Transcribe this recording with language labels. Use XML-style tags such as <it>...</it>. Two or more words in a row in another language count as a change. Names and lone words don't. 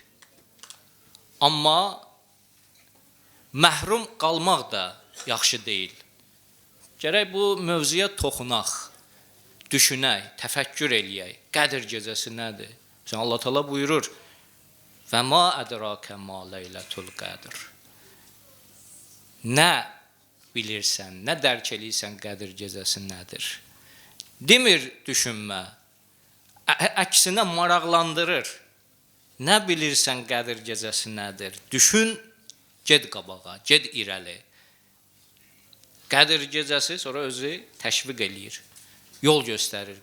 <az>Amma məhrum qalmaq da yaxşı deyil. Gərək bu mövzuya toxunaq, düşünək, təfəkkür eləyək. Qədir gecəsi nədir? Allah Teala buyurur:</az> <ar>"وما أدراك ما ليلة القدر."</ar> <az>Nə bilirsən, nə dərk eləyirsən Qədir gecəsi nədir? Demir düşünmə, əksinə maraqlandırır. Nə bilirsən Qədir gecəsi nədir? Düşün, ged qabağa, ged irəli. Qədir gecəsi sonra özü təşviq eləyir, yol göstərir.</az>